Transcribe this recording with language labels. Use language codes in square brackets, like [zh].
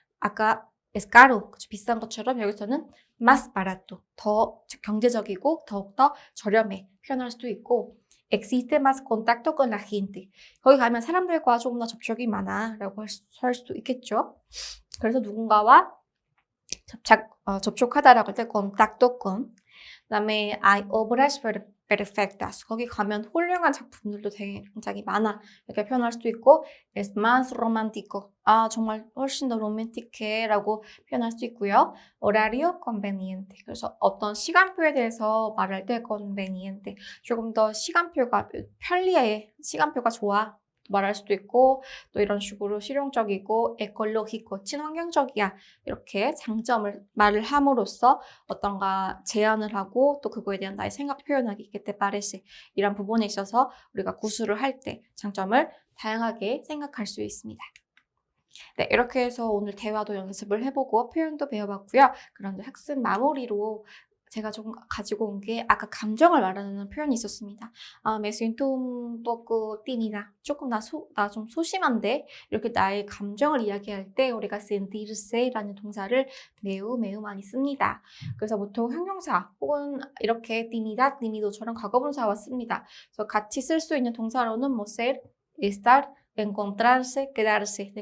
[ko] 아까 [es] es caro, [ko] 비싼 것처럼 여기서는 [es] más barato, [ko] 더 경제적이고 더욱더 저렴해 표현할 수도 있고 [es] existe más contacto con la gente. [ko] 거기 가면 사람들과 조금 더 접촉이 많아 라고 할 수도 있겠죠. 그래서 누군가와 접촉하다라고 할 때 [es] contacto con. [ko] 그다음에 [es] hay obras perfectas. [ko] 거기 가면 훌륭한 작품들도 굉장히 많아. 이렇게 표현할 수도 있고 [es] es más romántico. [ko] 정말 훨씬 더 로맨틱해 라고 표현할 수 있고요. [es] horario conveniente. [ko] 그래서 어떤 시간표에 대해서 말할 때 conveniente. 조금 더 시간표가 편리해. 시간표가 좋아. 말할 수도 있고 또 이런 식으로 실용적이고 에콜로기코 친환경적이야 이렇게 장점을 말을 함으로써 어떤가 제안을 하고 또 그거에 대한 나의 생각 표현하기 그때 파레세 이런 부분에 있어서 우리가 구술을 할 때 장점을 다양하게 생각할 수 있습니다. 네, 이렇게 해서 오늘 대화도 연습을 해보고 표현도 배워봤고요. 그런데 학습 마무리로 제가 조금 가지고 온 게 아까 감정을 말하는 표현이 있었습니다. [es] me siento un poco tímida. [ko] 조금 나 좀 소심한데 이렇게 나의 감정을 이야기할 때 우리가 sentirse라는 동사를 매우 많이 씁니다. 그래서 보통 형용사 혹은 이렇게 tímida, tímido처럼 과거분사와 씁니다. 그래서 같이 쓸 수 있는 동사로는 뭐 ser, estar, encontrarse, quedarse.